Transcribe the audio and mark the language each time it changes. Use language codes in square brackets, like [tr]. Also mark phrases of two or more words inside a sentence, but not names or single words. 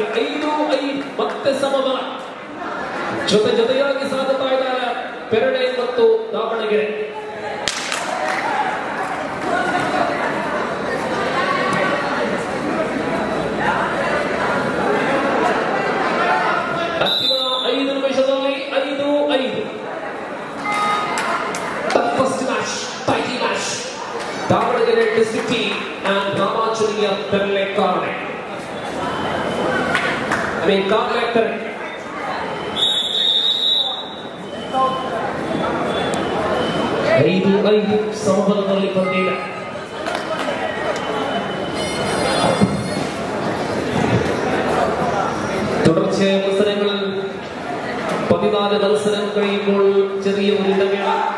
[kn] 5-5 ಮತ್ತೆ ಸಮಬಲ ಜೊತೆಯಾಗಿ ಸಾಗುತ್ತಾ ಇದ್ದಾರೆ ಪೆರ್ನೆ ಮತ್ತು ದಾವಣಗೆರೆ. ಅಂತಿಮ 5 ನಿಮಿಷದಲ್ಲಿ 5-5 [en] toughest match, tight match. [kn] ದಾವಣಗೆರೆ ಡಿಸ್ಟ್ರಿಕ್ಟ್ ಟೀಮ್ and ರಾಮಾಂಜನೇಯ ಪೆರ್ನೆ ಕಾರ್ಲೆ. ಕಾರ್ಲೆ ಪೆರ್ನೆ 5-5 ಸಮಬಲದಲ್ಲಿ ಬಂದಿದೆ. [ml] തുടർച്ചയായ മത്സരങ്ങളിൽ 14 മത്സരം കഴിയുമ്പോൾ ചെറിയ ഒരു ഇടവേള.